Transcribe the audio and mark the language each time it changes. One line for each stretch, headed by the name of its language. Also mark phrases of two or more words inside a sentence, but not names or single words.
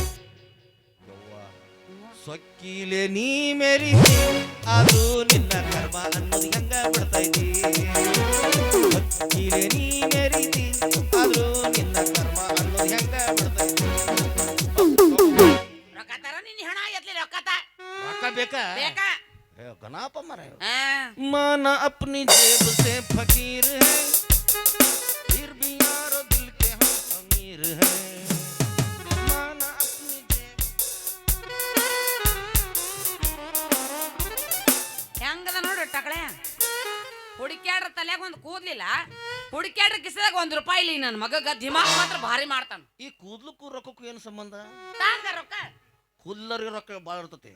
Kannada: ಸೊಕ್ಕಿಲೆ ನೀ ಮೆರಿತಿ ಅದು ನಿನ್ನ ಕರ್ಮ ಅನ್ನೋದು ಹೆಂಗ ಬಿಡ್ತೈತಿ ಸೊಕ್ಕಿಲೆ ನೀ ಮೆರಿತಿ ಅದು ನಿನ್ನ ಕರ್ಮ ಅನ್ನೋದು ಹೆಂಗ ಬಿಡ್ತೈತಿ ರೊಕ್ಕ ತರ ನಿನ್ನ ಹಣ ಎತ್ಲಿ ರೊಕ್ಕತ ರೊಕ್ಕ ಬೇಕಾ ಬೇಕಾ
Hindi: गनाप मरे माना अपनी जेब से फकीर है फिर भी यारो दिल के हम अमीर है माना अपनी जेब
Kannada: ಹೆಂಗದ ನೋಡು ಟಕಳೆ ಹುಡುಕ್ಯಾಡ್ರ ತಲೆಯಾಗ ಒಂದು ಕೂದ್ಲಿಲ್ಲ ಹುಡುಕ್ಯಾಡ್ರ ಕಿಸದಾಗ ₹1 ಇಲ್ಲ ನನ್ನ ಮಗಗ ದಿಮಾಗ್ ಮಾತ್ರ ಭಾರಿ ಮಾಡ್ತಾನ ಈ ಕೂದ್ಲಕ್ಕೂ ರೊಕ್ಕಕ್ಕೂ ಏನು ಸಂಬಂಧ ತಾಂಗ ರೊಕ್ಕ ಕೂದ್ಲರಿಗೆ ರೊಕ್ಕ ಭಾಳ ಇರ್ತತಿ